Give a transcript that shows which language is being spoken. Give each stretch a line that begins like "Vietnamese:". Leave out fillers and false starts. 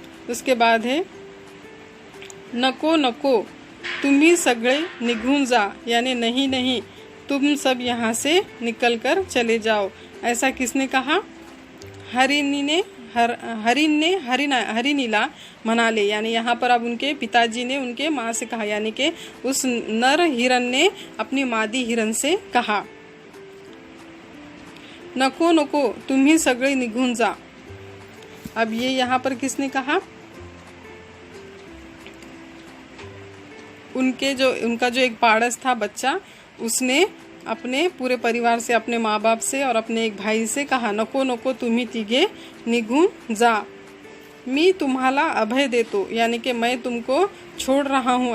Hindi: उसके बाद है
Marathi: नको नको तुम्ही सगळे निघून जा,
Hindi: यानी नहीं नहीं तुम सब यहाँ से निकल कर चले जाओ, ऐसा किसने कहा, हरिण ने
Marathi: हरिणीला म्हणाले,
Hindi: यानी यहाँ पर अब उनके पिताजी ने उनके माँ से कहा, यानी कि उस नर हिरन ने अपनी मादी हिरन से कहा।
Marathi: नको नको तुम्ही सगळे निघून जा,
Hindi: अब ये यहाँ पर किसने कहा, उनका जो एक पाड़स था बच्चा, उसने अपने पूरे परिवार से, अपने माँ बाप से और अपने एक भाई से कहा,
Marathi: नको नको तुम्ही तिघे निघून जा, मी तुम्हाला अभय देतो,
Hindi: यानी कि मैं तुमको छोड़ रहा हूँ।